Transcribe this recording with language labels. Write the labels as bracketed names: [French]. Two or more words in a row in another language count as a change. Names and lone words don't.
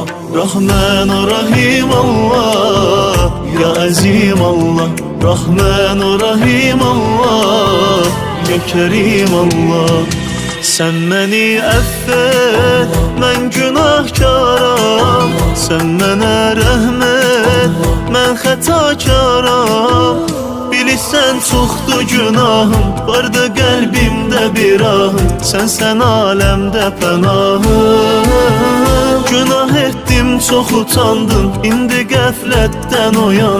[Azerbaijani] Rahman o Rahim Allah, ya Azim Allah. Rahman o Rahim Allah, ya Kerim Allah. [Turkish] Sen beni affet, ben günahkaram. [Azerbaijani] Sen mənə rəhmət, mən xətakaram. Bilirsən çoxdur günahım, vardı qəlbimdə bir ahım. Sən aləmdə pənahım. Günah etdim, çox utandım, indi qəflətdən oyandım.